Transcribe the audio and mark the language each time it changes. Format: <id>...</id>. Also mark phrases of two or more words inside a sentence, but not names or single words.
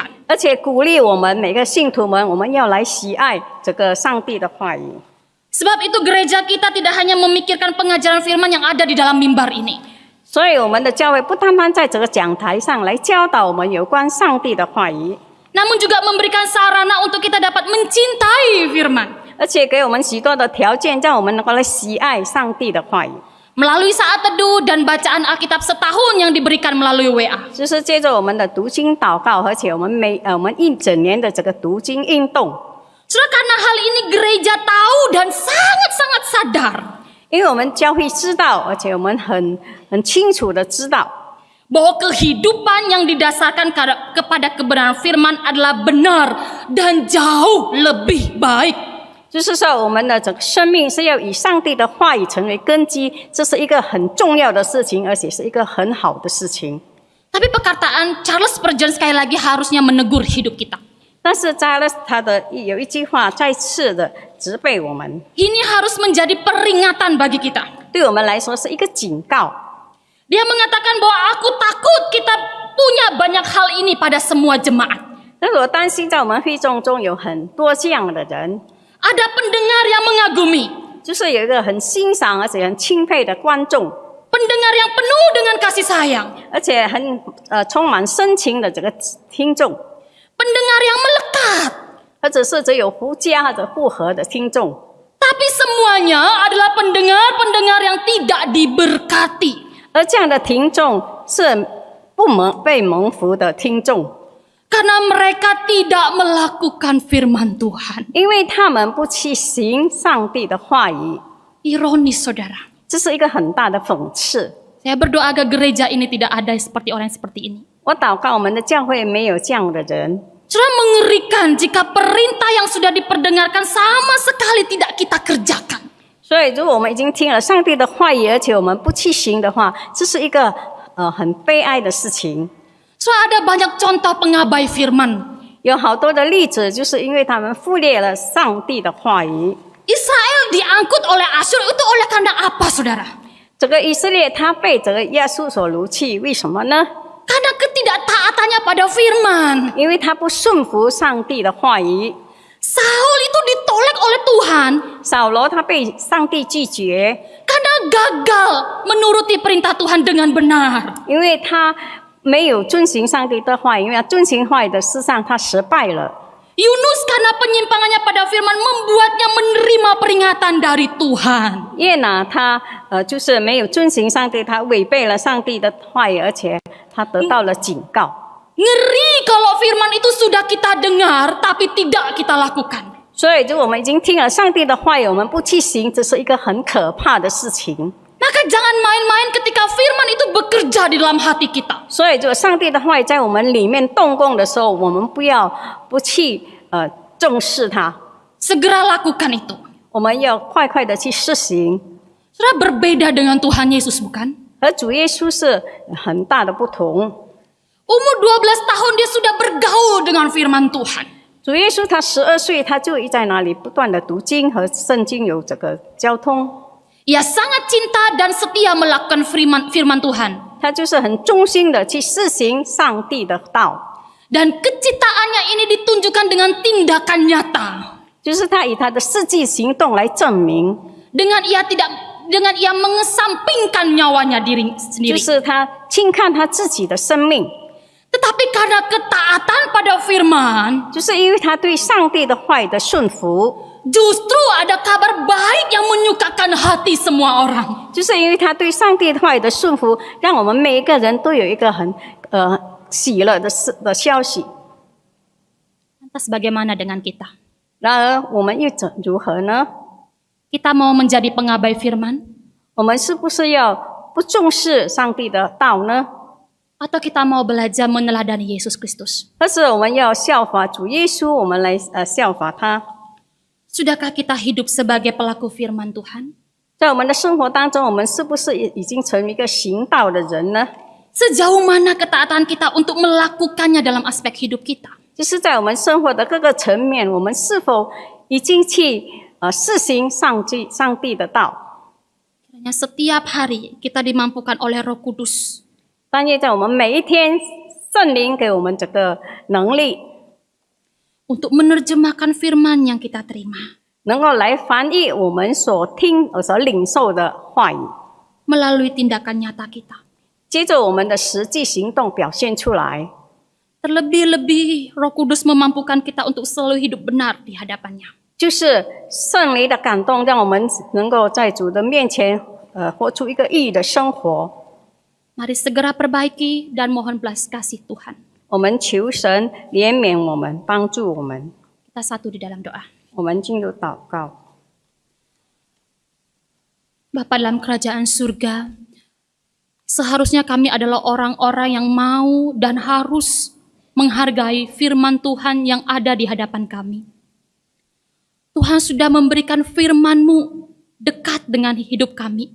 <zh>而且鼓励我们每个信徒们，我们要来喜爱这个上帝的话语。</zh> <id>Sebab itu gereja kita tidak hanya memikirkan pengajaran firman yang ada di dalam mimbar ini.</id> <zh>所以我们的教会不单单在这个讲台上来教导我们有关上帝的话语，</zh> <id>Namun juga memberikan sarana untuk kita dapat mencintai firman.</id> <zh>而且给我们许多的条件，让我们能够来喜爱上帝的话语。</zh> <id>Melalui saat teduh dan bacaan Alkitab setahun yang diberikan melalui WA.</id> <zh>就是借着我们的读经祷告，而且我们一整年的这个读经运动。</zh> <id>Saudara, karena hal ini gereja tahu dan sangat-sangat sadar</id> <zh>因为我们教会知道，而且我们很清楚的知道，</zh> <id>bahwa kehidupan yang didasarkan kepada kebenaran firman adalah benar dan jauh lebih baik.</id> <zh>就是说我们的整个生命是要以上帝的话语成为根基，这是一个很重要的事情，而且是一个很好的事情。</zh> <id>Tapi perkataan Charles Spurgeon sekali lagi harusnya menegur hidup kita.</id> <zh>但是在他的有一句话再次的责备我们，</zh> <id>Ini harus menjadi peringatan bagi kita.</id> <zh>对我们来说是一个警告。</zh> <id>Dia mengatakan bahwa aku takut kita punya banyak hal ini pada semua jemaat.</id> <zh>但是我担心在我们会众中有很多这样的人，</zh> <id>Ada pendengar yang mengagumi,</id> <zh>就是有一个很欣赏而且很钦佩的观众，</zh> <id>pendengar yang penuh dengan kasih sayang,</id> <zh>而且很充满深情的这个听众，</zh> <id>pendengar yang melekat.</id> <zh>或者是只有互加或者互合的听众。</zh> <id>Tapi semuanya adalah pendengar-pendengar yang tidak diberkati.</id> <zh>而这样的听众是被蒙福的听众，</zh> <id>Karena mereka tidak melakukan firman Tuhan.</id> <zh>因为他们不去行上帝的话语，</zh> <id>Ironis, saudara.</id> <zh>这是一个很大的讽刺。</zh> <id>Saya berdoa agar gereja ini tidak ada seperti orang yang seperti ini.</id> <zh>我祷告我们的教会没有这样的人。</zh> <id>Saudara, mengerikan jika perintah yang sudah diperdengarkan sama sekali tidak kita kerjakan.</id> <zh>所以如果我们已经听了上帝的话语，而且我们不去行的话，这是一个很悲哀的事情。</zh> <id>Saudara, ada banyak contoh pengabai firman.</id> <zh>有好多的例子，就是因为他们忽略了上帝的话语。</zh> <id>Israel diangkut oleh Asyur itu oleh karena apa, saudara?</id> <zh>这个以色列他被这个耶稣所掳去，为什么呢？</zh> <id>Karena ketidaktaatannya pada firman.</id> <zh>因为他不顺服上帝的话语。</zh> <id>Saul itu ditolak oleh Tuhan</id> <zh>扫罗他被上帝拒绝，</zh> <id>karena gagal menuruti perintah Tuhan dengan benar.</id> <zh>因为他没有遵行上帝的话语，因为他遵行话语的事上他失败了。</zh> <id>Yunus karena penyimpangannya pada firman membuatnya menerima peringatan dari Tuhan.</id> <zh>约拿他就是没有遵行上帝，他违背了上帝的话语，而且他得到了警告。</zh> <id>Ngeri kalau firman itu sudah kita dengar tapi tidak kita lakukan.</id> <zh>所以，如果我们已经听了上帝的话语，我们不去行，这是一个很可怕的事情。</zh> <id>Maka jangan main-main ketika firman itu bekerja di dalam hati kita.</id> <zh>所以，如果上帝的话语在我们里面动工的时候，我们不去重视它，</zh> <id>Segera lakukan itu.</id> <zh>我们要快快的去实行。</zh> <id>Sudah berbeda dengan Tuhan Yesus, bukan?</id> <zh>和主耶稣是很大的不同。</zh> <id>Umur 12 tahun dia sudah bergaul dengan firman Tuhan.</id> <zh>主耶稣他12岁，他就在那里不断的读经和圣经有这个交通。</zh> <id>Ia sangat cinta dan setia melakukan firman Tuhan.</id> <zh>他就是很忠心的去实行上帝的道。</zh> <id>Dan keciptaannya ini ditunjukkan dengan tindakan nyata.</id> <zh>就是他以他的实际行动来证明，</zh> <id>Dengan ia mengesampingkan nyawanya diri</id> <zh>就</zh> <id>sendiri.</id> <zh>是他轻看他自己的生命，</zh> <id>Tetapi karena ketaatan pada firman,</id> <zh>就是因为他对上帝的话语的顺服，</zh> <id>justru ada kabar baik yang menyukakan hati semua orang.</id> <zh>就是因为他对上帝的话语的顺服，让我们每一个人都有一个很喜乐的消息。</zh> <id>Lantas bagaimana dengan kita?</id> <zh>然而我们又如何呢？</zh> <id>Kita mau menjadi pengabai firman?</id> <zh>我们是不是要不重视上帝的道呢？</zh> <id>Atau kita mau belajar meneladani Yesus Kristus?</id> <zh>而是我们要效法主耶稣，我们来效法他。</zh> <id>Sudahkah kita hidup sebagai pelaku firman Tuhan?</id> <zh>在我们的生活当中，我们是不是已经成为一个行道的人呢？</zh> <id>Sejauh mana ketaatan kita untuk melakukannya dalam aspek hidup kita?</id> <zh>就是在我们生活的各个层面，我们是否已经去实行上帝的道？</zh> <id>Kiranya setiap hari kita dimampukan oleh Roh Kudus</id> <zh>但愿在我们每一天，圣灵给我们这个能力，</zh> <id>untuk menerjemahkan firman yang kita terima</id> <zh>能够来翻译我们所听、所领受的话语，</zh> <id>melalui tindakan nyata kita.</id> <zh>接着我们的实际行动表现出来。</zh> <id>Terlebih-lebih Roh Kudus memampukan kita untuk selalu hidup benar di hadapannya.</id> <zh>就是圣灵的感动，让我们能够在主的面前，活出一个义的生活。</zh> <id>Mari segera perbaiki dan mohon belas kasih Tuhan.</id> <zh>我们求神怜悯我们，帮助我们。</zh> <id>Kita satu di dalam doa.</id> <zh>我们进入祷告。</zh> <id>Bapa dalam kerajaan surga, seharusnya kami adalah orang-orang yang mau dan harus menghargai firman Tuhan yang ada di hadapan kami. Tuhan sudah memberikan firman-Mu dekat dengan hidup kami.</id>